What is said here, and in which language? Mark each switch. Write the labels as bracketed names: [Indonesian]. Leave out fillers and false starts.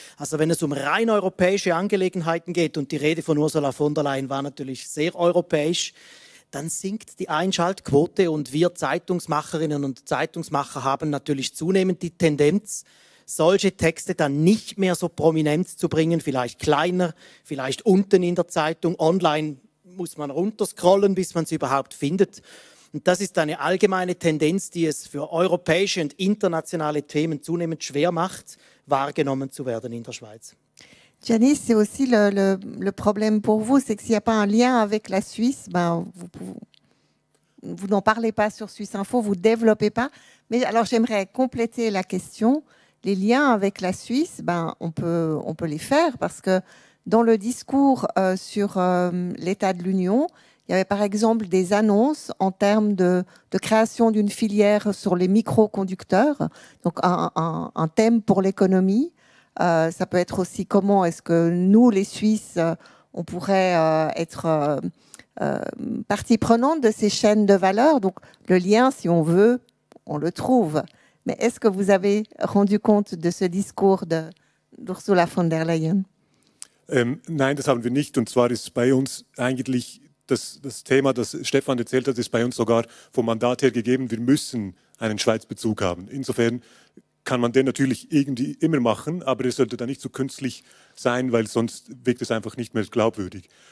[German] Also wenn es um rein europäische Angelegenheiten geht, und die Rede von Ursula von der Leyen war natürlich sehr europäisch, dann sinkt die Einschaltquote und wir Zeitungsmacherinnen und Zeitungsmacher haben natürlich zunehmend die Tendenz, solche Texte dann nicht mehr so prominent zu bringen, vielleicht kleiner, vielleicht unten in der Zeitung, online muss man runterscrollen, bis man sie überhaupt findet. Und das ist eine allgemeine Tendenz, die es für europäische und internationale Themen zunehmend schwer macht, wahrgenommen zu werden in der Schweiz. [French] Janice, c'est aussi le problème pour vous, c'est que s'il n'y a pas un lien avec la Suisse, ben, vous n'en parlez pas sur Suisse Info, vous ne développez pas. Mais alors j'aimerais compléter la question. Les liens avec la Suisse, ben, on peut les faire parce que dans le discours sur l'état de l'Union, il y avait par exemple des annonces en termes de création d'une filière sur les microconducteurs, donc un thème pour l'économie. Ça peut être aussi comment est-ce que nous, les Suisses, on pourrait être partie prenante de ces chaînes de valeur. Donc le lien, si on veut, on le trouve. Mais est-ce que vous avez rendu compte de ce discours d'Ursula von der Leyen? [German] Nein, das haben wir nicht. Und zwar ist bei uns eigentlich das Thema, das Stefan erzählt hat, ist bei uns sogar vom Mandat her gegeben, wir müssen einen Schweizbezug haben. Insofern kann man den natürlich irgendwie immer machen, aber es sollte dann nicht so künstlich sein, weil sonst wirkt es einfach nicht mehr glaubwürdig.